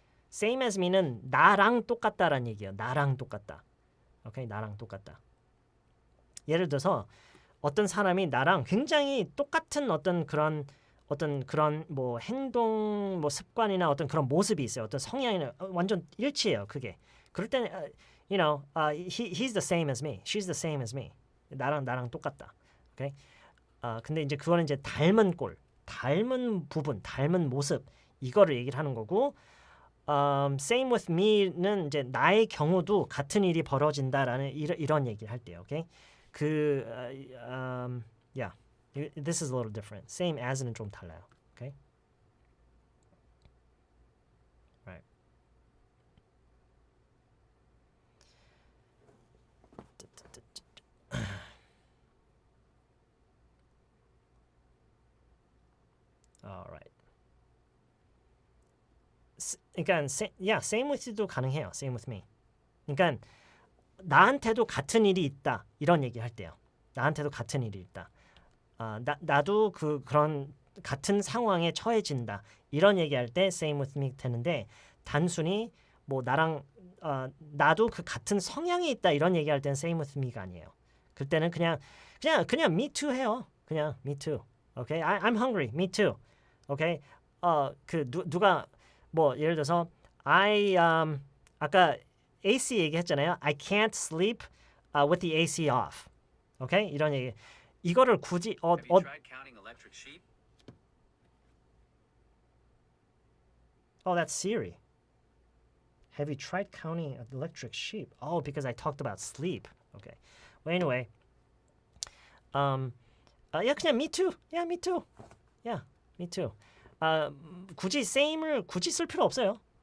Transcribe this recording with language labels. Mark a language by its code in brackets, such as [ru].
[ko] same as me는 나랑 똑같다라는 얘기예요. 나랑 똑같다. 오케이, 나랑 똑같다. 예를 들어서 어떤 사람이 나랑 굉장히 똑같은 어떤 그런 뭐 행동 뭐 습관이나 어떤 그런 모습이 있어요. 어떤 성향이나 완전 일치해요. 그게. 그럴 때는 [en] you know, he's the same as me. She's the same as me. [ko] 나랑 똑같다. 오케이. 근데 이제 그거는 이제 닮은 꼴, 닮은 부분, 닮은 모습 이거를 얘기를 하는 거고 [en] same with me [ko] 는 이제 나의 경우도 같은 일이 벌어진다라는 이런 얘기를 할 때요. 오케이. [en] Yeah. This is a little different. [ko] Same as는 좀 달라요. [en] Okay? Right. All right. [ko] 그러니까 [en] same with you [ko] 도 가능해요. [en] Same with me. [ko] 그러니까 나한테도 같은 일이 있다. 이런 얘기 할 때요. 나한테도 같은 일이 있다. 나도 그런 같은 상황에 처해진다. 이런 얘기할 때 [en] same with me [ko] 되는데 단순히 뭐 나랑 나도 그 같은 성향이 있다. 이런 얘기할 때는 same with me가 아니에요. 그때는 그냥 [en] me too [ko] 해요. [en] 그냥 me too. Okay? I'm hungry. Me too. Okay? [ko] 누가 뭐 예를 들어서 아까 AC 얘기했잖아요. [en] I can't sleep with the AC off. Okay? [ko] 이런 얘기. 이거를 굳이 [en] Have you tried counting electric sheep? Oh, that's Siri. Have you tried counting electric sheep? Oh, because I talked about sleep. Okay. Well, anyway. Yeah, [ko] 그냥 [en] me too. Yeah, me too. Yeah, me too. [ko] 굳이 same을 굳이 쓸 필요 없어요.